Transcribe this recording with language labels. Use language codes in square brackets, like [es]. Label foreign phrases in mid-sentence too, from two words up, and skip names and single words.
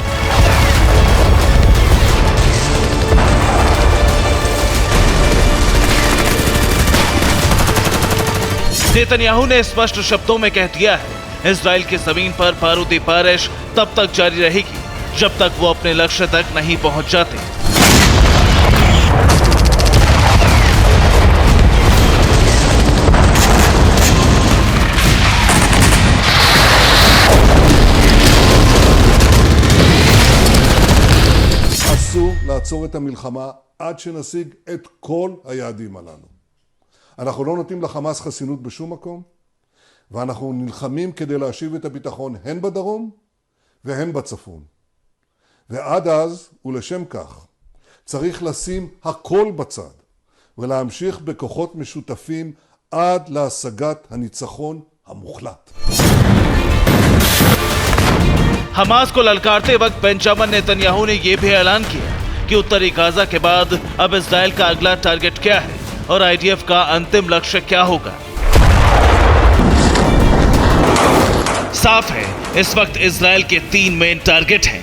[hi] नेतन्याहू ने स्पष्ट शब्दों में कह दिया है, इजराइल की जमीन पर बारूदी बारिश तब तक जारी रहेगी जब तक वो अपने लक्ष्य तक नहीं पहुंच जाते। [he] אסור לעצור את המלחמה עד שנשיג את כל היעדים הללו. אנחנו לא נותנים לחמאס חסינות בשום מקום, ואנחנו נלחמים כדי להשיב את הביטחון הן בדרום והן בצפון. ועד אז, ולשם כך, צריך לשים הכל בצד, ולהמשיך בכוחות משותפים עד להשגת הניצחון המוחלט. [hi] हमास को ललकारते वक्त बेंजामिन नेतन्याहू ने यह भी ऐलान किया कि उत्तरी गाजा के बाद अब इजराइल का अगला टारगेट क्या है और आईडीएफ का अंतिम लक्ष्य क्या होगा। साफ है, इस वक्त इजराइल के 3 [en] main target [hi] हैं।